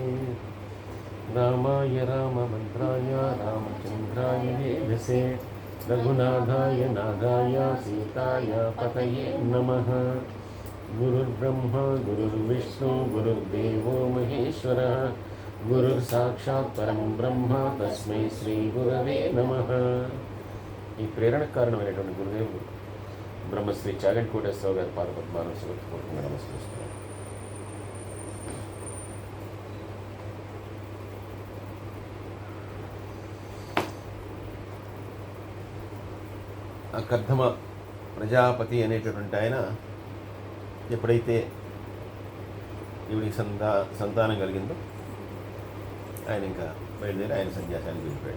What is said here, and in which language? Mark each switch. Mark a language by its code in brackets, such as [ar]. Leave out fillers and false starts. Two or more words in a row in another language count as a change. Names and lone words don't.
[sa] रामाय रामभद्राय रामचन्द्राय वेधसे रघुनाथाय नाथाय सीताय पतये नमः। गुरुर्ब्रह्मा गुरुर्विष्णु गुरुर्देवो महेश्वरः गुरुर्साक्षात् परं ब्रह्म तस्मै श्रीगुरवे नमः। [te] ఈ ప్రేరణకు కారణమైనటువంటి గురుదేవుడు బ్రహ్మశ్రీ చాగంటి కోటేశ్వరరావు గారి పాదపద్మాలను శివపూర్వకంగా నమస్కరిస్తున్నాను. ఆ కర్ధమ ప్రజాపతి అనేటటువంటి ఆయన ఎప్పుడైతే ఈవిడికి సంతానం కలిగిందో ఆయన ఇంకా బయలుదేరి ఆయన సన్యాసానికి వెళ్ళిపోయాడు.